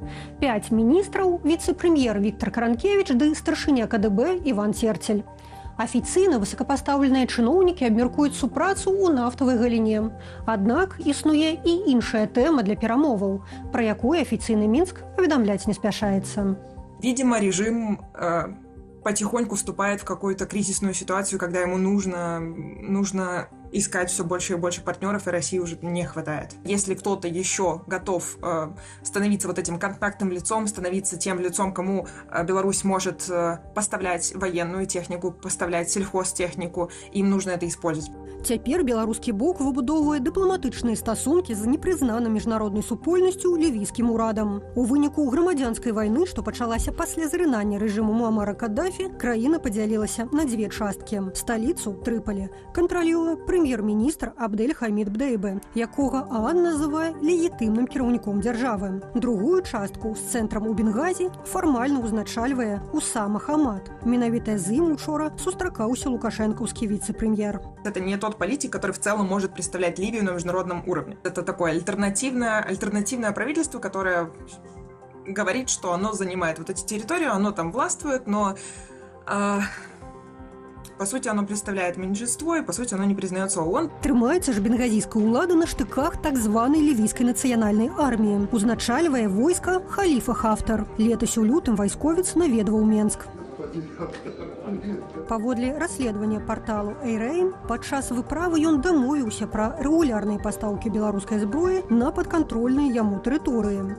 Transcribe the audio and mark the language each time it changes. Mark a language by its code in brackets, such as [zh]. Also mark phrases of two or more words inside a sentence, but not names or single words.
[be] 5 міністраў, віцэ-прэм'ер Віктар Каранкевіч ды старшыня КДБ Іван Церцель. Афіцыйна высокапастаўленыя чыноўнікі абмяркуюць супрацу ў нафтавай галіне. Аднак існуе і іншая тэма для перамоваў, пра якую афіцыйны Мінск паведамляць не спяшаецца. [ru] Видимо, режим потихоньку вступает в какую-то кризисную ситуацию, когда ему нужно искать все больше и больше партнеров, и России уже не хватает. Если кто-то еще готов становиться вот этим контактным лицом, становиться тем лицом, кому Беларусь может поставлять военную технику, поставлять сельхозтехнику, им нужно это использовать. [be] Цяпер беларускі бок выбудоўвае дыпламатычныя стасункі з непрызнаным міжнароднай супольнасцю лівійскім урадам. У выніку грамадзянскай вайны, што пачалася пасля зрынання рэжыму Муамара Каддафі, краіна падзялілася на 2 часткі. Сталіцу, Трыполі, кантралюе прэм'ер-міністр Абдель-Хамід Бдейбе, якога ААН называе легітымным кіраўніком дзяржавы. Другую частку з цэнтрам у Бенгазе фармальна ўзначальвае Усама Хамад. Менавіта з ім учора сустракаўся лукашэнкаўскі віцэ-прэм'ер. [ru] Это не тот политик, который в целом может представлять Ливию на международном уровне. Это такое альтернативное правительство, которое говорит, что оно занимает вот эти территории, оно там властвует, но по сути оно представляет меньшинство, и по сути оно не признается ООН. [be] Трымаецца ж бенгазійская ўлада на штыках так званай лівійскай нацыянальнай арміі. Узначальвае войска Халіфа Хафтар. Летась у лютым вайсковец наведваў Менск. Паводле расследавання парталу «Эйрэйн», падчас выправы ён дамовіўся пра рэгулярныя пастаўкі беларускай зброі на падкантрольныя яму тэрыторыі.